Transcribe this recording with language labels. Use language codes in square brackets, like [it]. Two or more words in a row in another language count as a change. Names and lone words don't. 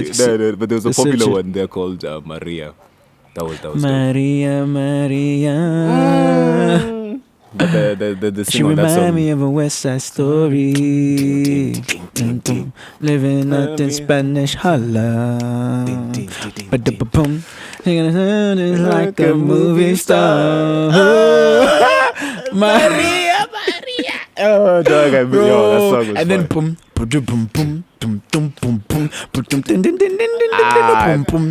[en] No, but there was a search popular it. one there called Maria. That was dope. Maria, Maria. But the She singer on that remind song. me of a West Side Story. Living out in Spanish holla. Ba-da-ba-boom. It's like a movie star. Maria, Maria. Oh, dog, that song was And then fun. boom, boom, boom, boom, boom, boom, boom, boom, boom, boom, din, din, din, din, din, Ah, boom, boom,